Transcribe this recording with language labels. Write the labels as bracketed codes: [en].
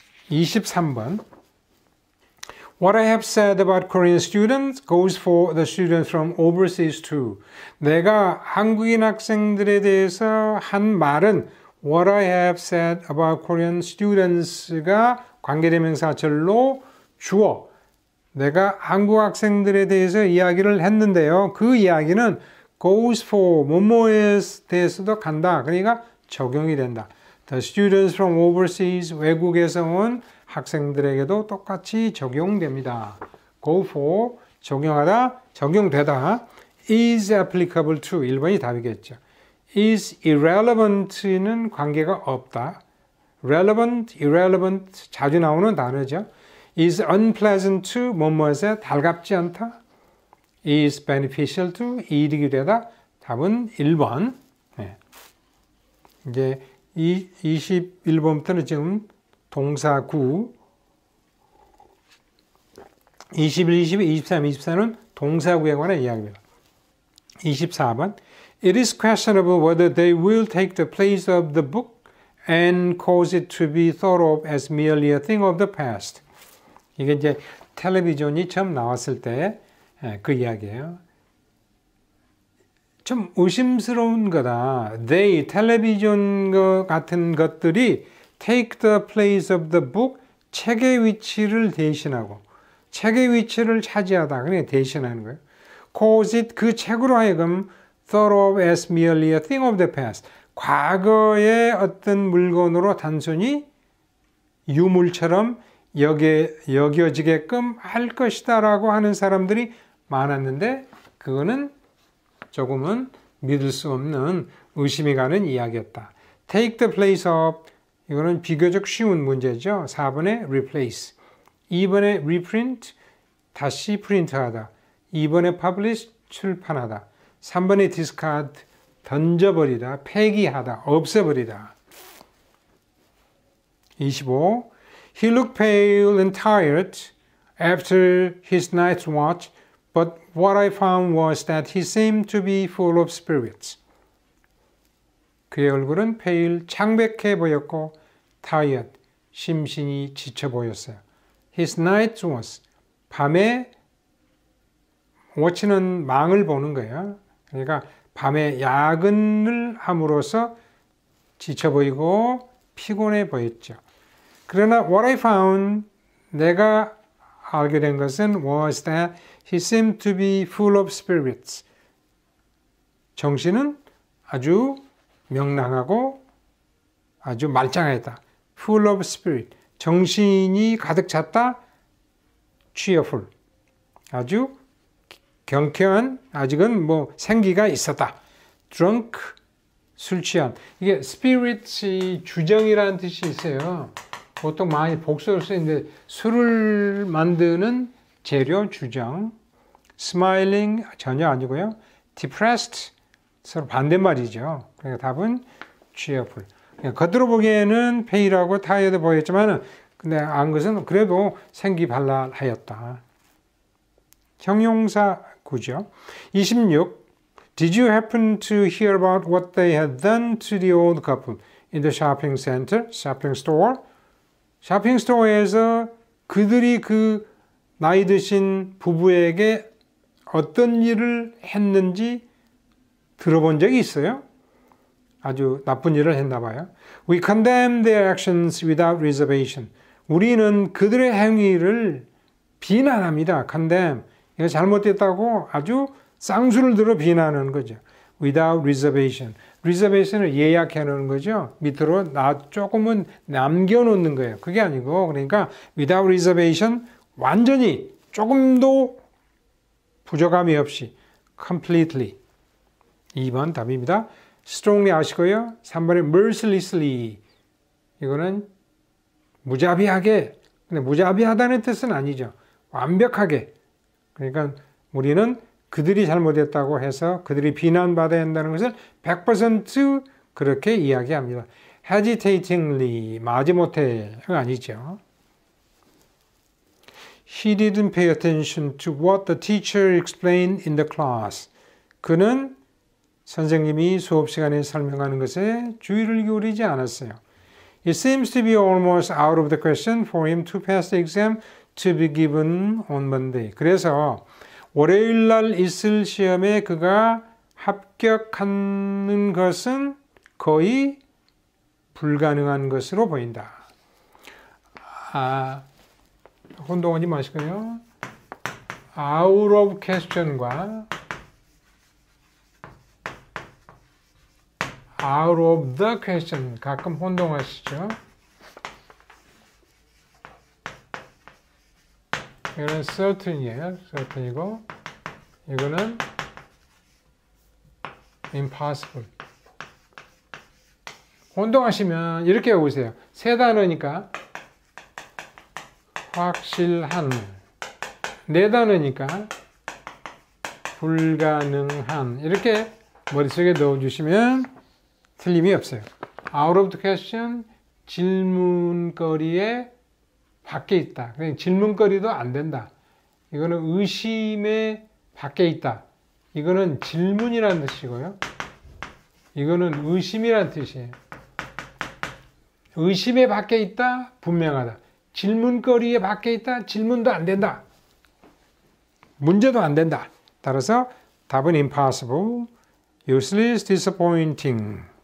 [en] 23번 What I have said about Korean students goes for the students from overseas too. [ko] 내가 한국인 학생들에 대해서 한 말은 [en] What I have said about Korean students [ko] 가 관계대명사 절로 주어. 내가 한국 학생들에 대해서 이야기를 했는데요. 그 이야기는 [en] goes for [ko] 뭐뭐에 대해서도 간다. 그러니까 적용이 된다. [en] The students from overseas, [ko] 외국에서 온 학생들에게도 똑같이 적용됩니다. [en] Go for, [ko] 적용하다, 적용되다. [en] Is applicable to, [ko] 1번이 답이겠죠. [en] Is irrelevant [ko] 는 관계가 없다. [en] Relevant, irrelevant 자주 나오는 단어죠. Is unpleasant to, [ko] 뭐뭐에서 달갑지 않다. [en] Is beneficial to, [ko] 이익이 되다. 답은 1번. 네. 이제 21번부터는 지금 동사구 21, 22, 23, 24는 동사구에 관한 이야기입니다. [en] 24번 It is questionable whether they will take the place of the book and cause it to be thought of as merely a thing of the past. [ko] 이게 이제 텔레비전이 처음 나왔을 때 그 이야기예요. 좀 의심스러운 거다. They, 텔레비전 같은 것들이 [en] take the place of the book, [ko] 책의 위치를 대신하고 책의 위치를 차지하다. 그냥 대신하는 거예요. [en] Cause it, [ko] 그 책으로 하여금 [en] thought of as merely a thing of the past. [ko] 과거의 어떤 물건으로 단순히 유물처럼 여겨지게끔 할 것이다 라고 하는 사람들이 많았는데 그거는 조금은 믿을 수 없는 의심이 가는 이야기였다. [en] Take the place of [ko] 이거는 비교적 쉬운 문제죠. 4번에 replace, 2번에 reprint, 다시 프린트하다, 2번에 publish, 출판하다, 3번에 discard, 던져버리다, 폐기하다, 없애버리다. 25. [en] He looked pale and tired after his night's watch, but what I found was that he seemed to be full of spirits. [ko] 그의 얼굴은 pale, 창백해 보였고 tired, 심신이 지쳐 보였어요. [en] His night was, [ko] 밤에 watch는 망을 보는 거예요. 그러니까 밤에 야근을 함으로써 지쳐 보이고 피곤해 보였죠. [en] 그러나 what I found, [ko] 내가 알게 된 것은 [en] was that he seemed to be full of spirits. 정신은 [ko] 아주 명랑하고 아주 말짱했다. [en] full of spirit. [ko] 정신이 가득 찼다. [en] cheerful. [ko] 아주 경쾌한, 아직은 뭐 생기가 있었다. drunk. 술 취한. 이게 spirit이 주정이라는 뜻이 있어요. 보통 많이 복수를 쓰는데 술을 만드는 재료 주정. smiling 전혀 아니고요. depressed 서로 반대말이죠. 그러니까 답은 cheerful. 겉으로 보기에는 pale하고 tired 보였지만 근데 안 것은 그래도 생기발랄하였다. 형용사 구죠. 26. [en] Did you happen to hear about what they had done to the old couple in the shopping center, shopping store? [ko] 쇼핑 스토어에서 그들이 그 나이 드신 부부에게 어떤 일을 했는지 들어본 적이 있어요? 아주 나쁜 일을 했나 봐요. [en] We condemn their actions without reservation. [ko] 우리는 그들의 행위를 비난합니다. [en] condemn. [ko] 이거 잘못됐다고 아주 쌍수를 들어 비난하는 거죠. [en] without reservation. [ko] reservation을 예약해 놓는 거죠. 밑으로 조금은 남겨놓는 거예요. 그게 아니고 그러니까 [en] without reservation [ko] 완전히 조금도 부족함이 없이 completely. 2번 답입니다. strongly 아시고요. 3번에 mercilessly. 이거는 무자비하게. 근데 무자비하다는 뜻은 아니죠. 완벽하게. 그러니까 우리는 그들이 잘못했다고 해서 그들이 비난받아야 한다는 것을 100% 그렇게 이야기합니다. hesitatingly, 마지못해가 아니죠. [en] He didn't pay attention to what the teacher explained in the class. [ko] 그는 선생님이 수업 시간에 설명하는 것에 주의를 기울이지 않았어요. [en] It seems to be almost out of the question for him to pass the exam to be given on Monday. [ko] 그래서 월요일 날 있을 시험에 그가 합격하는 것은 거의 불가능한 것으로 보인다. 혼동하지 마시고요. [en] out of question [ko] 과 [en] out of the question [ko] 가끔 혼동하시죠. 이거는 certain이에요. certain이고 이거는 impossible. 혼동하시면 이렇게 해보세요. 세 단어니까 확실한, 네 단어니까 불가능한 이렇게 머릿속에 넣어주시면 틀림이 없어요. [en] out of the question, [ko] 질문거리에 밖에 있다. 그러니까 질문거리도 안 된다. 이거는 의심의 밖에 있다. 이거는 질문이라는 뜻이고요. 이거는 의심이라는 뜻이에요. 의심의 밖에 있다, 분명하다. 질문거리에 밖에 있다, 질문도 안 된다. 문제도 안 된다. 따라서 답은 impossible, useless, disappointing.